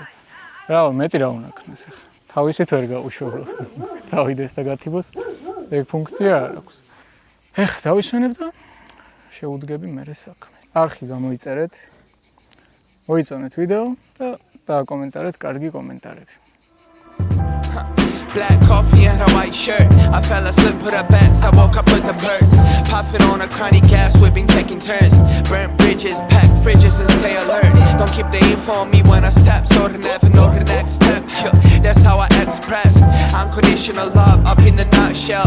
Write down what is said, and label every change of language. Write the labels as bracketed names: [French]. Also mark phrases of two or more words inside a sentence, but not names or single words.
[Georgian] რა მეტი რა უნდა ქნეს ახლა. თავისით ვერ გაუშვებო. წავიდეს და გათიბოს, ეგ ფუნქცია არ აქვს. ეხლა დავისვენებ და შეუდგები მერე საქმე. არხი გამოიწერეთ, მოიწონეთ ვიდეო და დააკომენტარეთ კარგი კომენტარები. [English] Black coffee and a white shirt. I fell asleep, put up bets. I woke up with the birds. Puffing on a chronic gas, we've been taking turns. Burnt bridges, pack fridges, and stay alert. Don't keep the info on me when I step, so to never know the next step. That's how I express unconditional love up in a nutshell.